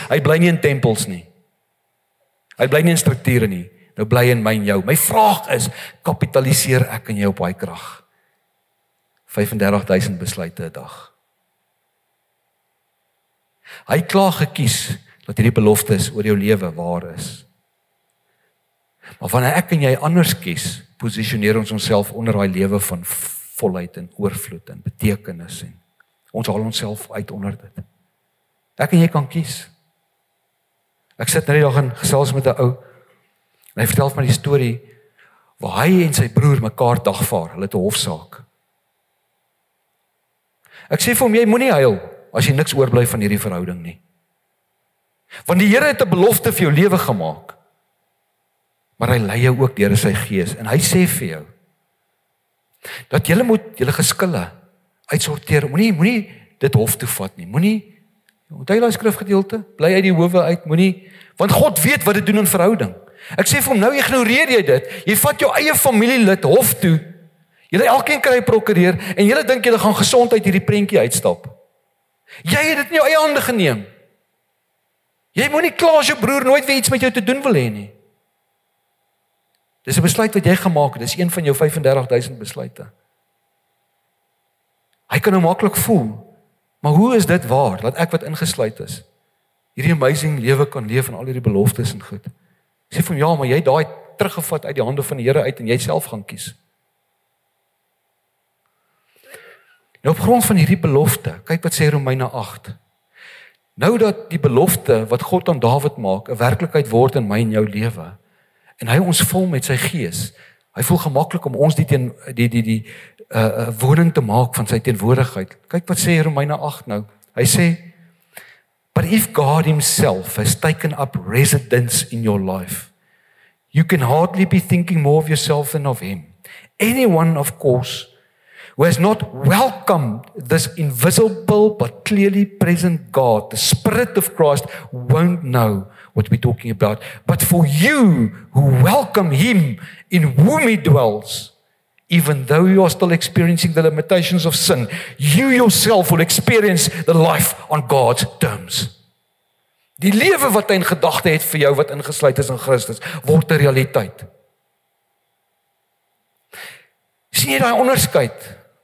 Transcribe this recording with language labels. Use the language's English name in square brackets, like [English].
[Afrikaans] Hy bly nie in tempels nie. Hy bly nie in strukture nie. Nou bly in my en jou. My vraag is, kapitaliseer ek en jy op daai krag? 35,000 besluite 'n dag. Hy klaar gekies dat hierdie beloftes oor jou lewe waar is. Maar wanneer ek en jy anders kies, posisioneer ons onsself onder daai lewe van volheid en oorvloed en betekenis en ons haal onsself uit onder dit. Ek en jy kan kies. Ek sit nou die dag in gesels met 'n ou en hy vertel my die storie waar hy en sy broer mekaar dagvaar. Hulle het 'n hofsaak. Ek sê vir hom, jy moenie huil as jy niks oorbly van hierdie verhouding nie. Want die Here het 'n belofte vir jou lewe gemaak. Maar hy lei jou ook deur sy Gees en hy sê vir jou dat jy moet julle geskille uitsorteer. Moenie dit hof toe vat nie. Onthou daai skrifgedeelte, bly uit die howe uit, want God weet wat dit doen in verhouding. Ek sê vir hom, nou ignoreer jy dit. Jy vat jou eie familielid hof toe. Julle elkeen kry 'n prokureur en julle dink julle gaan gesond uit hierdie prentjie uitstap. Jy het dit in jou eie hande geneem. Jy moenie kla as jou broer nooit weer iets met jou te doen wil hê nie. Dis 'n besluit wat jy gemaak het. Dis een van jou 35,000 besluite. Hy kan nou maklik voel, maar hoe is dit waar dat ek wat ingesluit is, hierdie amazing lewe kan leef en al hierdie beloftes en goed. Sê vir hom, ja, maar jy het daai teruggevat uit die hande van die Here uit en jy self gaan kies. Nou op grond van hierdie belofte, kyk wat sê Romeine 8. Nou dat die belofte wat God aan Dawid maak, 'n werklikheid word in my en jou lewe, en hy ons vul met sy gees, hy voel gemaklik om ons die woning te maak van sy teenwoordigheid. Kyk wat sê Romeine 8 nou. Hy sê, [English] but if God himself has taken up residence in your life, you can hardly be thinking more of yourself than of him. Anyone, of course, who has not welcomed this invisible but clearly present God, the Spirit of Christ, won't know what we're talking about. But for you who welcome him in whom he dwells, even though you are still experiencing the limitations of sin, you yourself will experience the life on God's terms. [Afrikaans] Die lewe wat hy in gedagte het vir jou wat ingesluit is in Christus, word 'n realiteit. Sien jy daai onderskeid?